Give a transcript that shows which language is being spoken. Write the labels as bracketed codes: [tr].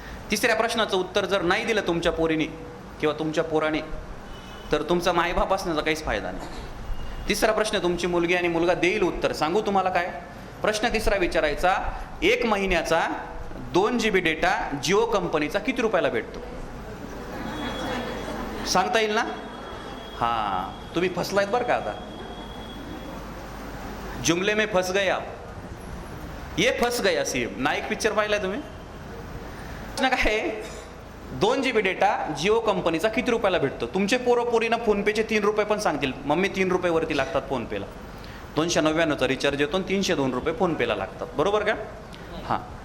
[mr] तिसऱ्या प्रश्नाचं उत्तर जर नाही दिलं तुमच्या पोरीने किंवा तुमच्या पोराने, तर तुमचा मायबाप असण्याचा काहीच फायदा नाही. तिसरा प्रश्न तुमची मुलगी आणि मुलगा देईल उत्तर. सांगू तुम्हाला काय? प्रश्न तिसरा विचारायचा, 1 महिन्याचा 2 GB डेटा जिओ कंपनीचा किती रुपयाला भेटतो? सांगता येईल ना? हां, तुम्ही फसलायत बरं का. [hi] आता जुमले में फस गए आप, ये फस गया सीएम. [mr] नाईक पिक्चर पाहिलाय तुम्ही? प्रश्न काय आहे, 2 GB डेटा जिओ कंपनीचा किती रुपयाला भेटतो? तुमचे पोरीनं फोनपेचे 3 रुपये पण सांगतील, मम्मी 3 रुपये वरती लागतात फोनपेला. 299चा रिचार्ज येतो आणि 302 रुपये फोनपेला लागतात, बरोबर का? हां.